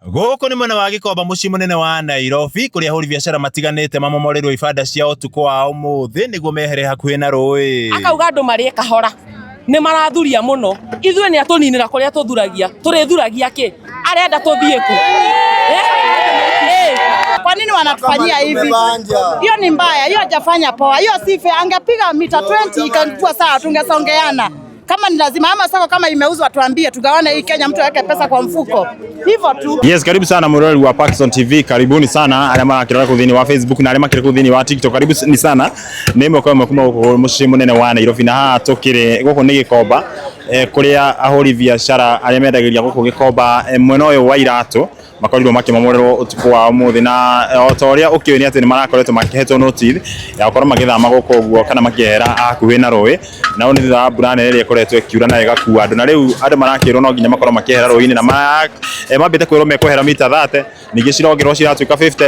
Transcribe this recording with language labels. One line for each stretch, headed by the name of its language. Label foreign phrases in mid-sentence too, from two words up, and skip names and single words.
Kikuyu: Gũkũ nĩ mwena wa Gĩkomba mũciĩ mũnene wa Nairobi kũrĩa ahũri biacara matiganĩte mamomorerwo ibanda cia ũtukũ wa ũmũthĩ nĩguo mehere hakuhĩ na rũĩ. Akauga andũ marĩ kahora nĩ marathuria mũno, ithuĩ nĩ atũninĩra kũrĩa tũthuragia, tũrĩthuragia kĩ? Arenda tũthiĩ kũ?
Swahili: Kwa nini wanatufanyia hivi? Hiyo ni mbaya, hiyo hajafanya poa. Hiyo si fair. Angepiga mita 20 ingekuwa sawa, tungesongeana. Kama ni lazima ama soko kama imeuzwa tuambie tugawane hii Kenya, mtu aweke pesa kwa mfuko. Hivyo tu. Yes, karibu sana
Kikuyu: murori wa Parkson TV.
Swahili: Karibuni sana
Kikuyu: arĩa makĩrora kuthini wa Facebook na arĩa makĩrora kuthini wa TikTok.
Swahili: Karibu ni sana.
Kikuyu: Nĩmwe kwa kuma mũciĩ mũnene wa Nairobi na haha tũkĩrĩ gũkũ nĩ Gĩkomba kũrĩa ahũri biacara arĩa mendagĩria gũkũ Gĩkomba mwena ũyũ wa iratũ makorirwo makĩmomorerwo ũtukũ wa ũmũthĩ na o ta ũrĩa ũkĩũĩ nĩ atĩ nĩ marakoretwo makĩhetwo notice ya gũkorwo magĩthama gũkũ ũguo kana makĩehera hakuhĩ na rũĩ, na nĩ thutha wa mbura nene ĩrĩa ĩkoretwo ĩkiura na ĩgakua andũ, na rĩu andũ marakĩrwo no nginya makorwo makĩehera rũĩ-inĩ na mambĩte kwĩrwo mekwehera mita 30 ningĩ cirongerwo ciratuĩka 50.